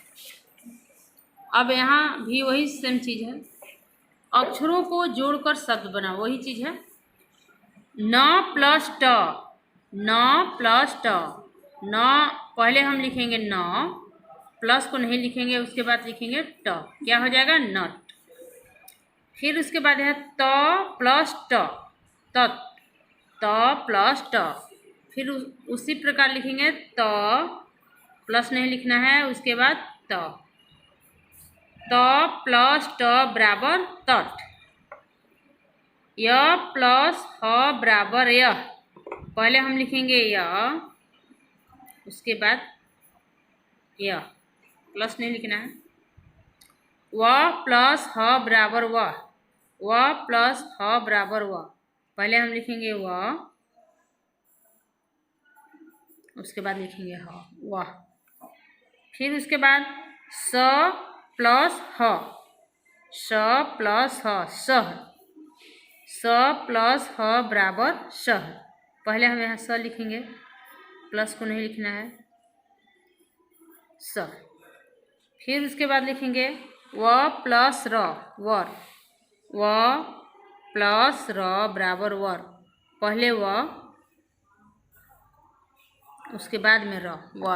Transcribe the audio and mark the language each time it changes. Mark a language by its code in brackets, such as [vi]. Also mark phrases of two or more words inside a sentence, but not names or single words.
[hi] अब यहाँ भी वही सेम चीज़ है, अक्षरों को जोड़कर शब्द बना, वही चीज़ है। न प्लस ट, न प्लस ट, न पहले हम लिखेंगे न, प्लस को नहीं लिखेंगे, उसके बाद लिखेंगे ट, क्या हो जाएगा? नट। फिर उसके बाद है त प्लस ट, तत्, त प्लस ट। फिर उसी प्रकार लिखेंगे त, प्लस नहीं लिखना है, उसके बाद त, त प्लस ट बराबर तट। य प्लस ह बराबर यह, पहले हम लिखेंगे य, उसके बाद यह, प्लस नहीं लिखना है। व प्लस ह बराबर वह, व प्लस ह बराबर वह, पहले हम लिखेंगे व, उसके बाद लिखेंगे ह, वह। फिर उसके बाद स प्लस ह, स प्लस ह, सह, स प्लस ह बराबर सह, पहले हम यहाँ स लिखेंगे, प्लस को नहीं लिखना है, स। फिर उसके बाद लिखेंगे व प्लस र, वर, व प्लस र बराबर वर, पहले व, उसके बाद में र, वर।